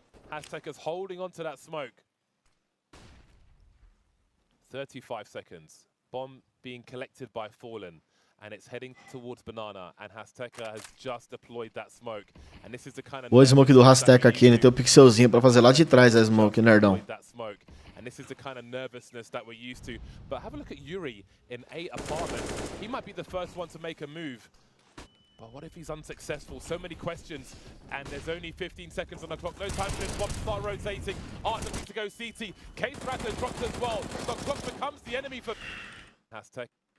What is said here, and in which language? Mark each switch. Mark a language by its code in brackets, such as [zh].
[en] Aztec's holding onto that smoke. 35 seconds. Bomb being collected by Fallen, and it's heading towards Banana, and Azteca has just deployed that smoke. And this is the kind of [pt] boa smoke do Azteca aqui, ele tem o pixelzinho pra fazer lá de trás a smoke, nerdão. [en] And this is the kind of nervousness that we're used to. But have a look at Yuri in 8 apartments. He might be the first one to make a move. But what if he's unsuccessful? So many questions, and there's only 15 seconds on the clock. No time for this bomb to start rotating. Art looking to go CT. Case Ratto drops as well. The clock becomes the enemy for Aztec.